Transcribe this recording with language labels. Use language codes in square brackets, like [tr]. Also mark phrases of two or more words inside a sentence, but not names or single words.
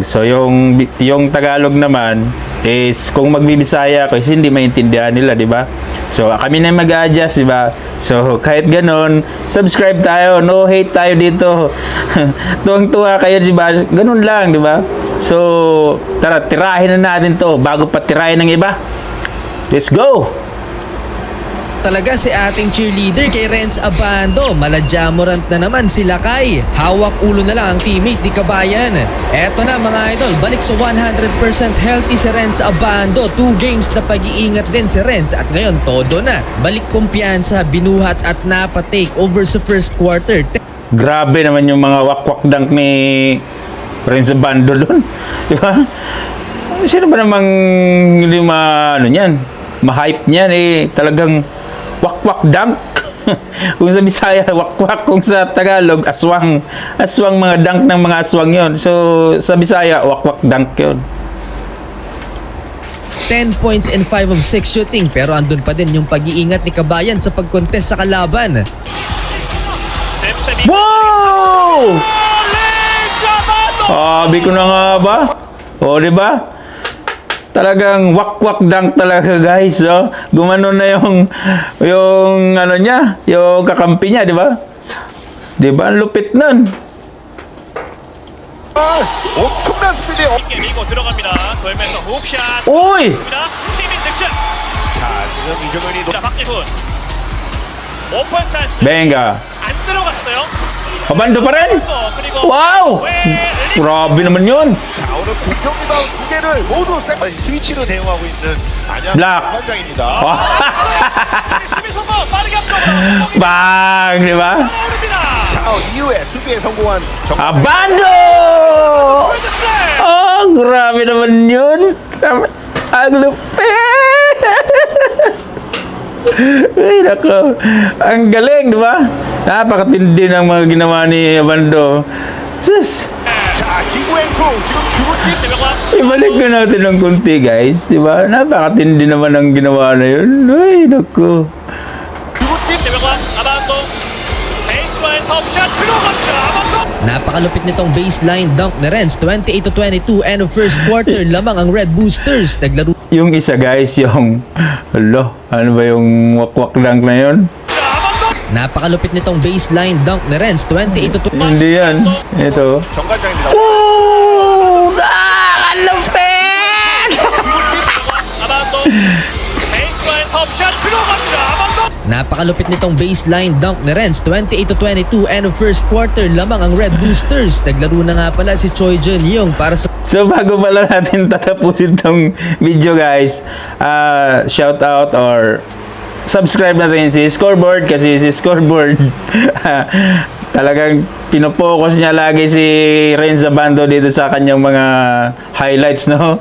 [tl] So yung Tagalog naman is kung magbibisaya kasi hindi maintindihan nila, di ba? So kami na mag-adjust, di ba? So kahit ganon, subscribe tayo, [en] no hate [tl] tayo dito. Tuwang-tuwa kayo, di ba? Ganun lang, di ba? So tara, tirahin na natin to bago pa tirahin ng iba. [en] Let's go. [tl] Talaga si ating cheerleader kay Renz Abando. Maladjamorant na naman sila Kay. Hawak ulo na lang ang teammate ni Kabayan. Eto na mga idol, balik sa 100% healthy si Renz Abando. 2 games na pag-iingat din si Renz at ngayon todo na. Balik kumpiyansa, binuhat at napa- [en] take over [tl] sa [en] first quarter. [tl] Grabe naman yung mga wakwak dunk ni Renz Abando doon. Di ba? Sino ba namang hindi ano niyan? Ma-hype niyan talagang wakwak dunk. Kung sa Bisaya wakwak, kung sa Tagalog aswang mga dunk ng mga aswang yon. So sa Bisaya wakwak dunk yon. [en] 10 points and 5 of 6 shooting [tl] pero andun pa din yung pag-iingat ni Kabayan sa pag-contest sa kalaban. Wow! Sabi ko na nga ba? O di ba? Talagang wakwak dunk talaga guys, oh. Gumanon na yung ano niya, yung kakampi niya, di ba? Di ba? Ang lupit nun. [ko] 엄청난 스피드에 밀고 들어갑니다. 돌면서 훅샷. [tl] Uy! [ko] 팀인 득점. 자, 지금 이정현이 자, 박지훈. 오픈 찬스. [tl] Benga. [ko] 안 들어갔어요. [tl] Abando pa rin? [ko] 그리고 [tl] Wow! Grabe naman yun. [ko] 자, 오늘 공격 리바운드 2개를 모두 스위치로 대응하고 있는 안양 블락. 현장입니다. 수비 성공 빠르게 앞으로. [tl] Bang! Di ba? [ko] 오릅니다. 자, 이후에 수비에 성공한 [tl] Abando! Oh, grabe naman yun. Ang lupit. Ay, nako. Ang galing, di ba? Napakatindi ng mga ginawa ni Abando. Sus! [ko] 자, 기구앵쿠 지금 주문지 [tl] Ibalik ko natin ng kunti, guys. Di ba? Napakatindi naman ang ginawa na yun. Ay, nako. [ko] 세명과 아반도 베이스라인 톱샷 들어갑니다. 아반도. [tl] Napakalupit nitong [en] baseline dunk [tl] ni Renz. 28-22 [en] end of first quarter [tl] lamang ang Red Boosters. Naglaro Yung isa, guys, yung... ano ba yung wakwak dunk na yun? Napakalupit nitong [en] baseline dunk [tl] ni Renz. 28-22. Hindi yan. Ito. [ko] 정관장입니다. [tl] Oh! Ang lupit! [ko] 아반도 베이스라인 톱샷 들어갑니다. 아반도. [tl] Napakalupit nitong [en] baseline dunk [tl] ni Renz. 28-22 [en] end of first quarter [tl] lamang ang Red Boosters. Naglaro na nga pala si Choi Jun Young para sa So bago pala natin tatapusin tong video guys, [en] shout out [tl] or subscribe natin si Scoreboard kasi si Scoreboard talagang pinopokus niya lagi si Renz Abando dito sa kanyang mga highlights, no?